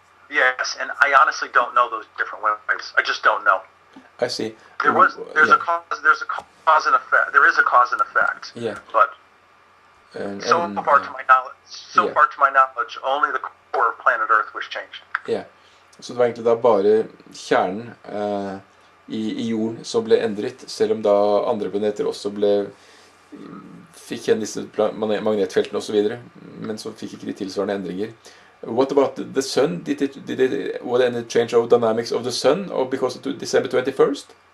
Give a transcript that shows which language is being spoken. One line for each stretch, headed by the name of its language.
English: Yes, and I honestly don't know those different ways. I just don't know. I see. There's a cause and effect. There is a cause and effect. Yeah. But so far to my knowledge, only the core of planet Earth was changed. Yeah.
Norwegian: Så det var egentlig da bare kjernen i jorden som ble endret, selv om da andre planeter også fikk igjen disse magnetfeltene og så videre, men så fikk ikke de tilsvarende endringer.
English: What about the sun? Was there any change of dynamics of the sun, or because of December 21st?